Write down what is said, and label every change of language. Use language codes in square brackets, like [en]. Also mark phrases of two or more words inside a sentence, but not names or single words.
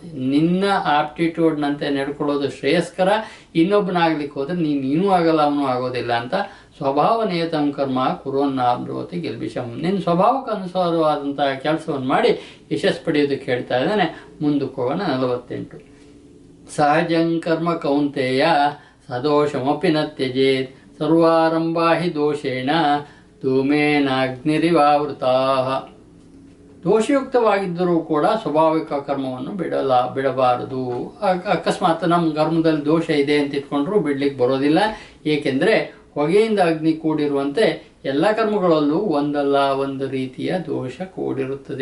[kn] ನಿನ್ನ ಆಪ್ಟಿಟ್ಯೂಡ್ನಂತೆ ನಡ್ಕೊಳ್ಳೋದು ಶ್ರೇಯಸ್ಕರ. ಇನ್ನೊಬ್ಬನಾಗ್ಲಿಕ್ಕೆ ಹೋದ್ರೆ ನೀನೂ ಆಗಲ್ಲ, ಅವನು ಆಗೋದಿಲ್ಲ ಅಂತ. [sa] ಸ್ವಭಾವ ನಿಯತಂ ಕರ್ಮ ಕುರುವನ್ನಾಬ್ರೋತಿ ಗೆಲ್ಬಿಷಂ. [kn] ನಿನ್ನ ಸ್ವಭಾವಕ್ಕೆ ಅನುಸಾರವಾದಂಥ ಕೆಲಸವನ್ನು ಮಾಡಿ ಯಶಸ್ಸು ಪಡೆಯೋದಕ್ಕೆ ಹೇಳ್ತಾ ಇದ್ದಾನೆ. ಮುಂದಕ್ಕೆ ಹೋಗೋಣ. 48. [sa] ಸಹಜಂ ಕರ್ಮ ಕೌಂತೆಯ ಸದೋಷಮಪಿ ನ ತ್ಯಜೇತ್ ಸರ್ವಾರಂಭಾ ಹಿ ದೋಷೇಣ ಧೂಮೇನಾಗ್ನಿರಿವಾವೃತಾ. [kn] ದೋಷಯುಕ್ತವಾಗಿದ್ದರೂ ಕೂಡ ಸ್ವಾಭಾವಿಕ ಕರ್ಮವನ್ನು ಬಿಡಬಾರದು. ಅಕಸ್ಮಾತ್ ನಮ್ಮ ಕರ್ಮದಲ್ಲಿ ದೋಷ ಇದೆ ಅಂತ ಇಟ್ಕೊಂಡ್ರೂ ಬಿಡ್ಲಿಕ್ಕೆ ಬರೋದಿಲ್ಲ. ಏಕೆಂದರೆ ಹೊಗೆಯಿಂದ ಅಗ್ನಿ ಕೂಡಿರುವಂತೆ ಎಲ್ಲ ಕರ್ಮಗಳಲ್ಲೂ ಒಂದಲ್ಲ ಒಂದು ರೀತಿಯ ದೋಷ ಕೂಡಿರುತ್ತದೆ.